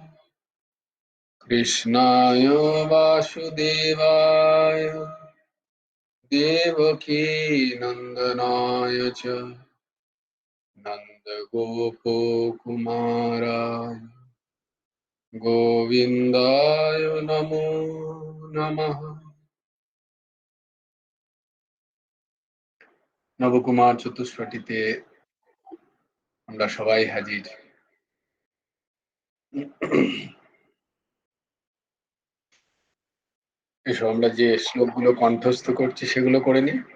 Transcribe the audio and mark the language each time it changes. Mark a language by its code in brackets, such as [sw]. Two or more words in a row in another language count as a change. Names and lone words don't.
[sa] कृष्णाय वासुदेवाय देवकी नन्दनाय च नन्दगोपकुमाराय गोविन्दाय नमो नमः। [bn] নবকুমার চতুষ্পটিতে আমরা সবাই হাজির। এসো আমরা যে শ্লোকগুলো কণ্ঠস্থ করছি সেগুলো করে নিই।